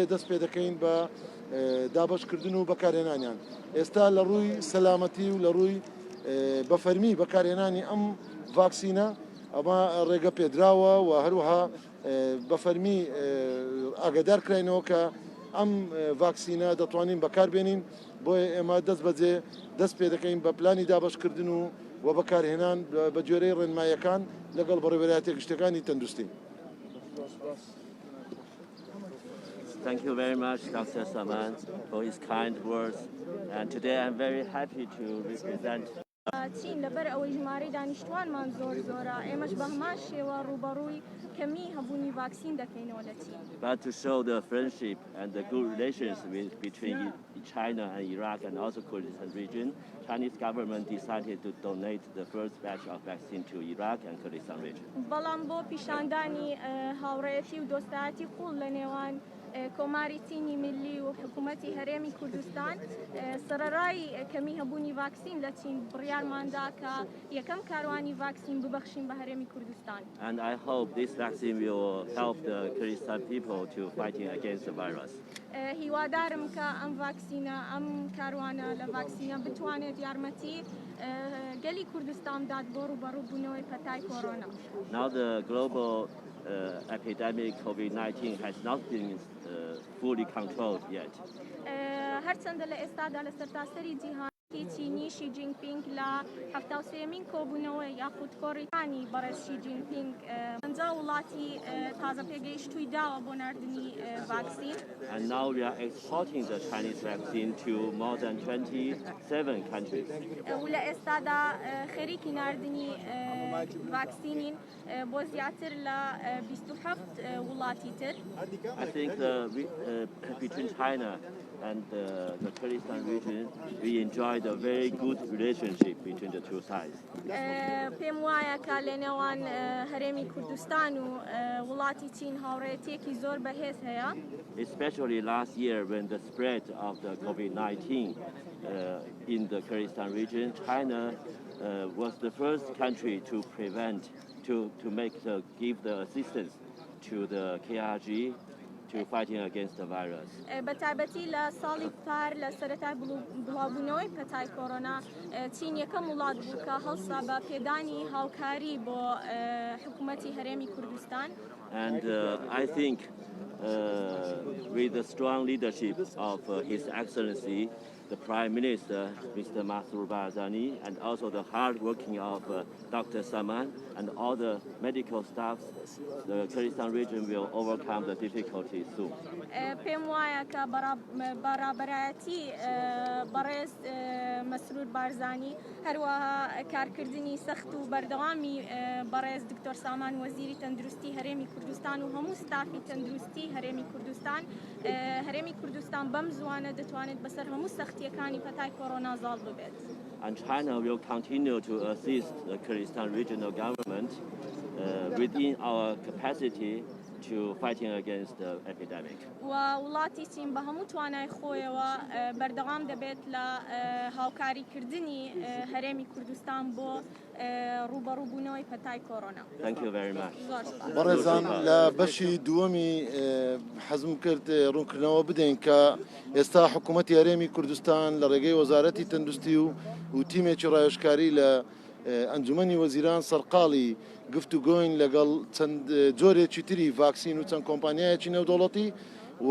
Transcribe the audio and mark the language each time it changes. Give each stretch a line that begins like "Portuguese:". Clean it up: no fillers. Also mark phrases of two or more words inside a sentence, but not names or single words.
Central Kurdish: دەست پێ دەکەین بە دابشکردن و بەکارهێنانیان ئێستا لە ڕووی سەلامەتی و لە ڕووی بەفەرمی بەکارهێنانی ئەم ڤاکسینە ئەمە ڕێگە پێدراوە و هەروەها بەفەرمی ئاگادار کراینەوە کە ئەم ڤاکسینە دەتوانین بەکاربێنین بۆیە ئێمە دەست بەجێ دەست پێ دەکەین بە پلانی دابشکردن و بەکارهێنان بە جۆرەی ڕێنماییەکان لەگەڵ بەڕێوەبەرایەتە گشتەکانی تەندروستی.
English: Thank you very much, Dr. Saman, for his kind words. And today I'm very happy to represent
Central Kurdish: چین لەبەر ئەوەی ژمارەی دانیشتوانمان زۆرە ئێمەش بە هەمان شێوە ڕوبەڕووی کەمی هەبوونی ڤاکسین دەکەینەوە لە چین.
English: but to show the friendship and the good relations between China and Iraq and also Kurdistan region, Chinese government decided to donate the first batch of vaccine to Iraq and Kurdistan region.
Central Kurdish: بەڵام بۆ پیشاندانی هاوڕێیەتی و دۆستایەتی قوڵ لە نێوان کۆماری چینی ملی و حکوومەتی هەرێمی کوردستان سەرەڕای کەمی هەبوونی ڤاکسین لە چین بڕیارماندا کە یەکەم کاروانی ڤاکسین ببەخشین بە هەرێمی کوردستان.
English: And I hope this vaccine will help the Kurdistan people to fighting against the virus.
Central Kurdish: هیوادارم کە ئەم ڤاکسینە ئەم کاروانە لە ڤاکسینە بتوانێت یارمەتی گەلی کوردستان بدات بۆ ڕوبەڕووبوونەوەی پەتای کۆڕۆنا.
English: Now the global epidemic COVID-19 has not been fully controlled yet.
Central Kurdish: هەرچەندە لە ئێستادا لە سەرتاسەری جیهانی چینی شی جینپینگ لە 73مین کۆبوونەوەی یاخود کۆڕیانی بەڕێز شی جینپینگ ئەنجا وڵاتی تازە پێگەیشتووی داوە بۆ ناردنی ڤاکسین.
English: And now we are exporting the Chinese vaccine to more than 27 countries.
Central Kurdish: و لە ئێستادا خەریکی ناردنی ڤاکسینین بۆ زیاتر لە 27 وڵاتی تر.
English: I think between China and the Kurdistan region, we enjoyed a very good relationship between the two sides.
Central Kurdish: پێم وایە کە لە نێوان هەرێمی کوردستان و وڵاتی چین هاوڕێیەتێکی زۆر بەهێز هەیە.
English: Especially last year when the spread of the COVID-19 in the Kurdistan region, China was the first country to prevent, give the assistance to the KRG to fighting against the virus.
Central Kurdish: بەتایبەتی لە ساڵی پار لە سەرەتای بڵاوبوونەوەی پەتای کۆڕۆنا چین یەکەم وڵات بوو کە هەڵسا بە پێدانی هاوکاری بۆ حکوومەتی هەرێمی کوردستان.
English: And I think with the strong leadership of His Excellency, the Prime Minister, Mr. Masroor Barzani, and also the hard working of Dr. Saman and all the medical staffs, the Kurdistan region will overcome the difficulties soon.
Central Kurdish: پێم وایە کە بەرابەرایەتی بەڕێز مەسرور بارزانی هەروەها کارکردنی سەخت و بەردەوامی بەڕێز دکتۆر سامان وەزیری تەندروستی هەرێمی کوردستان و هەموو ستافی تەندروستی هەرێمی کوردستان بەم زوانە دەتوانێت بەسەر هەموو سەختیەکانی پەتای کۆڕۆنا زاڵ ببێت.
English: And China will continue to assist the Kurdistan regional government within our capacity to fighting against the epidemic.
Central Kurdish: و وڵاتی چین بە هەموو توانای خۆیەوە بەردەوام دەبێت لە هاوکاریکردنی هەرێمی کوردستان بۆ ڕوبەڕووبوونەوەی پەتای کۆڕۆنا.
English: Thank you very much.
Central Kurdish: بەڕێزان لە بەشی دووەمی حەزم کرد ڕوونکردنەوە بدەین کە ئێستا حکوومەتی هەرێمی کوردستان لە ڕێگەی وەزارەتی تەندروستی و تیمێکی ڕایۆشکاری لە ئەنجومەنی وەزیران سەرقاڵی گفتوگۆین لەگەڵ چەند جۆرێکی تری ڤاکسین و چەند کۆمپانیایەکی نێودەوڵەتی و